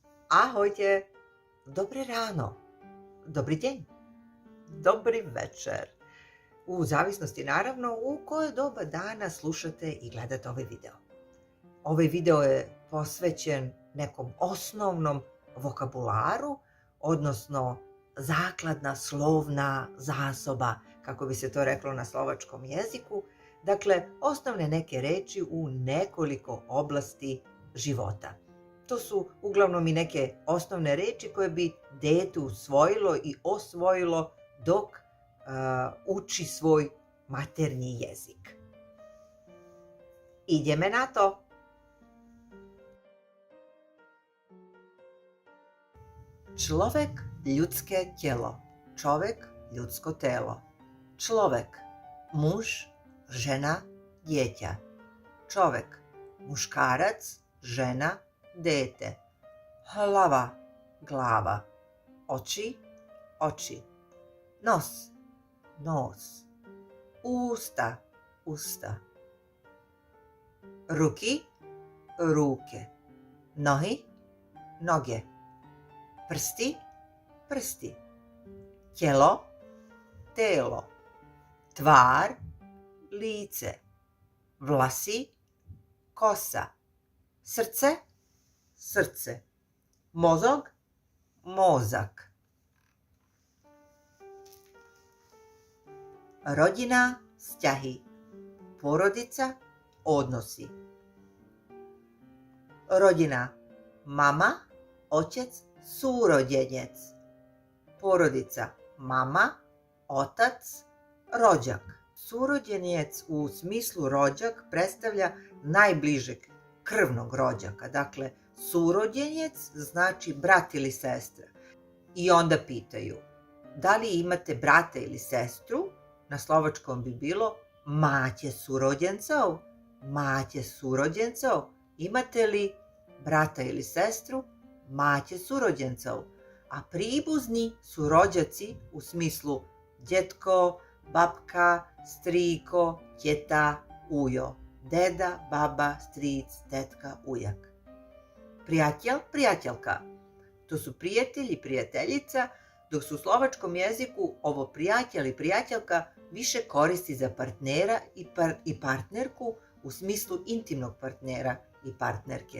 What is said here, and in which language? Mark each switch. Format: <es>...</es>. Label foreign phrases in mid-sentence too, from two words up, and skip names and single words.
<sk>Ahojte, dobré ráno, dobrý deň, dobrý večer.</sk> <sr>U zavisnosti naravno u koje doba dana slušate i gledate ovaj video. Ovaj video je posvećen nekom osnovnom vokabularu, odnosno</sr> <sk>zakladna slovna zasoba,</sk> <sr>kako bi se to reklo na slovačkom jeziku. Dakle, osnovne neke reči u nekoliko oblasti života. To su uglavnom i neke osnovne reči koje bi dete usvojilo i osvojilo dok uči svoj maternji jezik.</sr> <sk>Ideme na to! Človek, ljudske tijelo.</sk> <sr>Čovek, ljudsko telo.</sr> <sk>Človek, muž, žena, djeťa.</sk> <sr>Čovek, muškarac, žena, dete. Hlava, glava. Oči, oči. Nos, nos. Usta, usta. Ruki, ruke. Nohi, noge. Prsti, prsti. Tijelo, telo. Tvar, lice. Vlasi, kosa. Srce, srce.</sr> <sk>Mozog, mozak. Rodina, vzťahy.</sk> <sr>Porodica, odnosi.</sr> <sk>Rodina, mama, otec, súrodenec.</sk> <sr>Porodica, mama, otac, rođak. Súrodenec u smislu rođak predstavlja najbližeg krvnog rođaka. Dakle, súrodenec znači brat ili sestra. I onda pitaju, da li imate brata ili sestru? Na slovačkom bi bilo</sr> <sk>máte súrodencov? Máte súrodencov?</sk> <sr>Imate li brata ili sestru?</sr> <sk>Máte súrodencov. A príbuzní</sk> <sr>su rođaci u smislu</sr> <sk>djetko, babka, striko, tjeta, ujo.</sk> <sr>Deda, baba, stric, tetka, ujak. Prijatelj, prijateljka. To su prijatelj i prijateljica, dok su u slovačkom jeziku ovo prijatelj i prijateljka više koristi za partnera i partnerku u smislu intimnog partnera i partnerke.</sr>